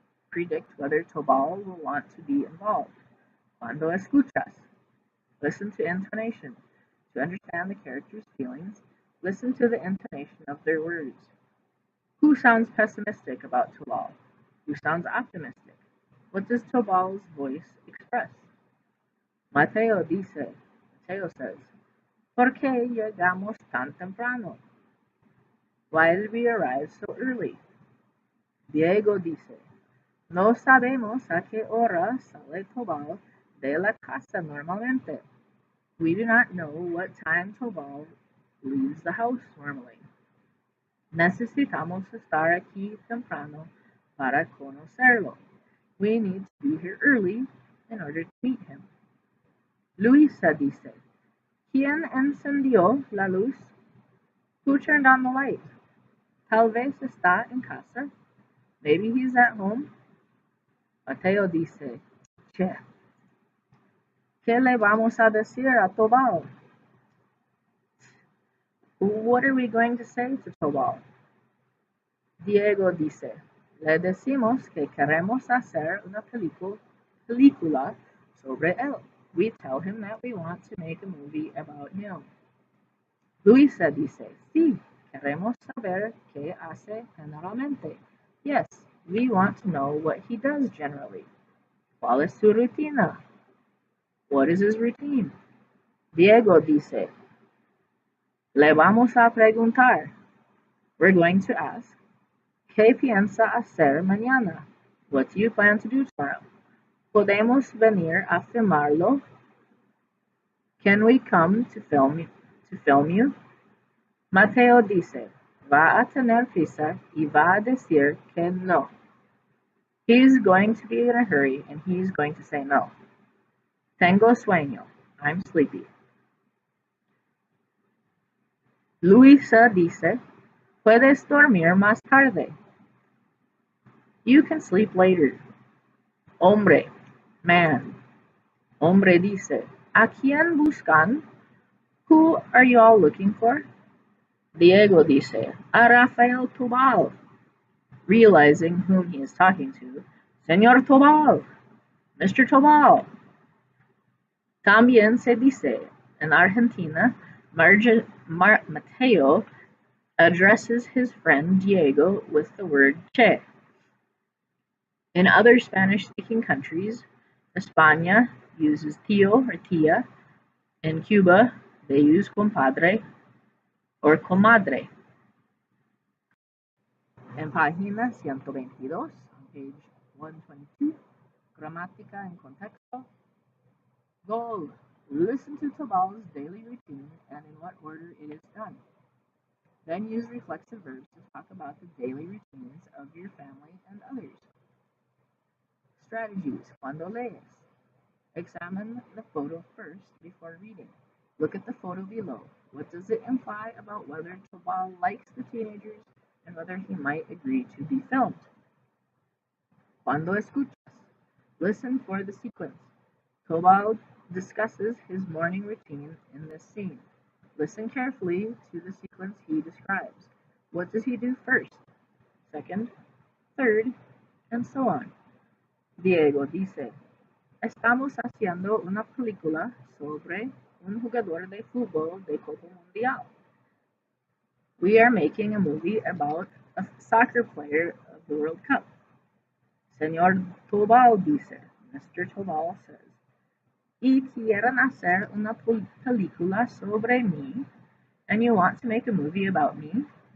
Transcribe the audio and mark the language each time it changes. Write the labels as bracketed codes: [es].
[en] Predict whether Tobal will want to be involved. [es] Cuando escuchas. [en] Listen to intonation. To understand the characters' feelings, listen to the intonation of their words. Who sounds pessimistic about Tobal? Who sounds optimistic? What does Tobal's voice express? [es] Mateo dice, [en] Mateo says, [es] ¿Por qué llegamos tan temprano? [en] Why did we arrive so early? [es] Diego dice, no sabemos a qué hora sale Tobal de la casa normalmente. [en] We do not know what time Tobal leaves the house normally. [es] Necesitamos estar aquí temprano para conocerlo. [en] We need to be here early in order to meet him. [es] Luisa dice, ¿Quién encendió la luz? [en] Who turned on the light? [es] Tal vez está en casa. [en] Maybe he's at home. [es] Mateo dice, Che, ¿qué le vamos a decir a Tobal? [en] What are we going to say to Tobal? [es] Diego dice, le decimos que queremos hacer una película sobre él. [en] We tell him that we want to make a movie about him. [es] Luisa dice, sí, queremos saber qué hace generalmente. [en] Yes, we want to know what he does generally. [es] ¿Cuál es su rutina? [en] What is his routine? [es] Diego dice, le vamos a preguntar. [en] We're going to ask, [es] ¿qué piensa hacer mañana? [en] What do you plan to do tomorrow? [es] ¿Podemos venir a filmarlo? [en] Can we come to film you? [es] Mateo dice, va a tener prisa y va a decir que no. [en] He's going to be in a hurry and he's going to say no. [es] Tengo sueño. [en] I'm sleepy. [es] Luisa dice, puedes dormir más tarde. [en] You can sleep later. Hombre, man. [es] Hombre dice, ¿a quién buscan? [en] Who are you all looking for? [es] Diego dice, a Rafael Tobal. [en] Realizing whom he is talking to, Señor Tobal, Mr. Tobal. [es] También se dice, [en] in Argentina, Mateo addresses his friend Diego with the word che. In other Spanish-speaking countries, España uses tío or tía. In Cuba, they use compadre or comadre. [es] En página 122, [en] on page 122, [es] gramática en contexto. [en] Goal: listen to Tobal's daily routine and in what order it is done. Then use reflexive verbs to talk about the daily routines of your family and others. Strategies: [es] cuando lees. [en] Examine the photo first before reading. Look at the photo below. What does it imply about whether Tobal likes the teenagers and whether he might agree to be filmed? [es] Cuando escuchas. [en] Listen for the sequence. Tobal discusses his morning routine in this scene. Listen carefully to the sequence he describes. What does he do first, second, third, and so on? [es] Diego dice, estamos haciendo una película sobre un jugador de fútbol de Copa Mundial. [en] We are making a movie about a soccer player of the World Cup. [es] Señor Tobal dice, [en] Mr. Tobal says, [es] y quieren hacer una película sobre mí, [en] and you want to make a movie about me?